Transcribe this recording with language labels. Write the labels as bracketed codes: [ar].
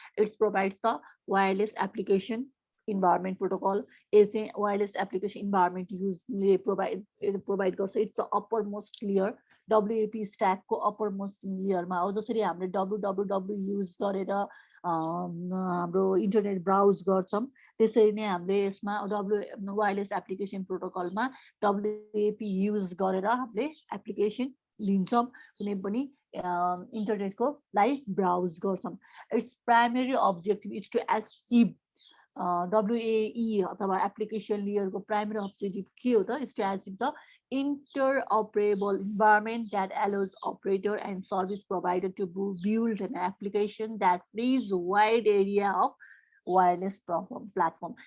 [en] It's provides the wireless application environment protocol. [ne] यो चाहिँ wireless application environment युजले provide गर्छ। [en] It's uppermost layer. [ne] WAP स्ट्याकको upper most लेयरमा हो। जसरी हामीले www युज गरेर हाम्रो इन्टरनेट ब्राउज गर्छौँ त्यसरी नै हामीले यसमा वायरलेस एप्लिकेसन प्रोटोकलमा WAP युज गरेर हामीले एप्लिकेसन लिन्छौँ, कुनै पनि इन्टरनेटको लाई ब्राउज गर्छौँ। [en] it's primary objective is to achieve WAE [ne] अथवा एप्लिकेसन लेयरको प्राइमेरी अब्जेक्टिभ के हो त [en] Is to achieve the interoperable environment that allows operator and service provider to build an application that frees a wide area of wireless platform.